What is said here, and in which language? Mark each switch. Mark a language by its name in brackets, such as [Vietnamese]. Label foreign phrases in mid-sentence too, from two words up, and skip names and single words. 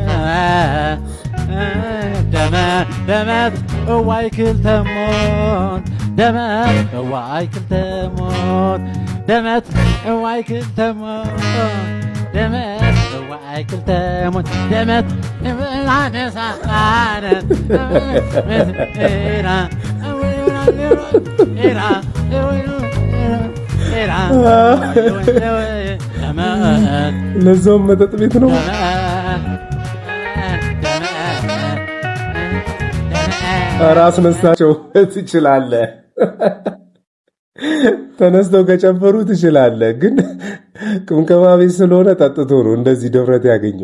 [Tigrinya] ደመት እዋይ ክልተሞት ደመት እዋይ ክልተሞት ደመት እዋይ ክልተሞት ደመት እዋይ ክልተሞት ደመት ናነሳነ [Amharic] ለዛውም መጠጥ ቤት ነው። ራስ ነሳቸው ትችላለህ። ተነስተው ከጨፈሩ ትችላለህ። ግን ቅምቀማ ቤት ስለሆነ ጠጥቶ ነው እንደዚህ ድፍረት ያገኘው።